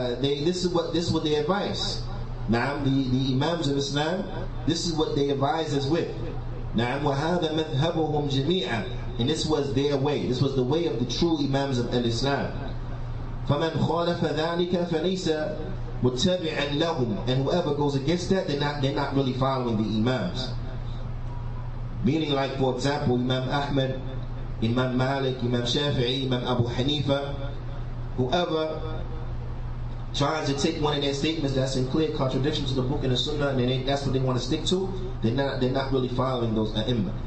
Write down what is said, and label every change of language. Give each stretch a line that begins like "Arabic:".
English: This is what they advise.
Arabic: نعم.
English: The Imams of Islam, this is what they advise us with.
Arabic: نعم. وهذا مذهبهم جميعا.
English: And this was their way. This was the way of the true Imams of Islam.
Arabic: فمن خالف ذلك فليس متبعا لهم.
English: And whoever goes against that, they're not really following the Imams. Meaning, like, for example, Imam Ahmad, Imam Malik, Imam Shafi'i, Imam Abu Hanifa, whoever tries to take one of their statements that's in clear contradiction to the book and the sunnah, and that's what they want to stick to, they're not really following those ai''imah.